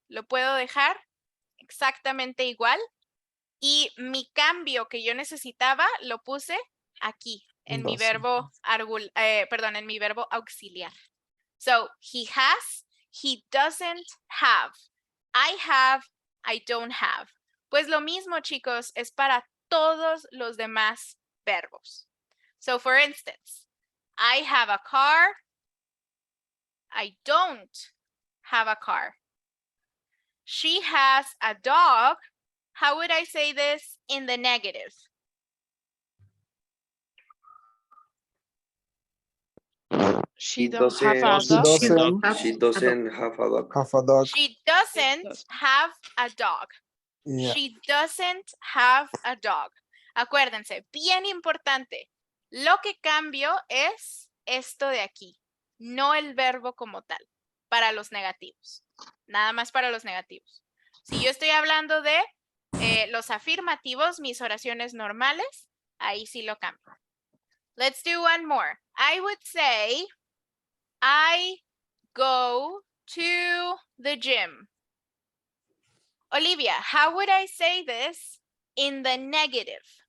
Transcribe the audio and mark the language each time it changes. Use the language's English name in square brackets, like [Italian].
[Spanish] Lo puedo dejar exactamente igual. Y mi cambio que yo necesitaba lo puse aquí en mi verbo, en mi verbo auxiliar. [English] So, he has, he doesn't have. I have, I don't have. [Spanish] Pues lo mismo, chicos, es para todos los demás verbos. [English] So, for instance, I have a car. I don't have a car. She has a dog. How would I say this in the negative? She doesn't have a dog. She doesn't have a dog. Have a dog. She doesn't have a dog. Yeah. She doesn't have a dog. [Spanish] Acuérdense, bien importante. Lo que cambio es esto de aquí, no el verbo como tal, para los negativos. Nada más para los negativos. Si yo estoy hablando de los afirmativos, mis oraciones normales, ahí sí lo cambio. [English] Let's do one more. I would say, I go to the gym. Olivia, how would I say this in the negative?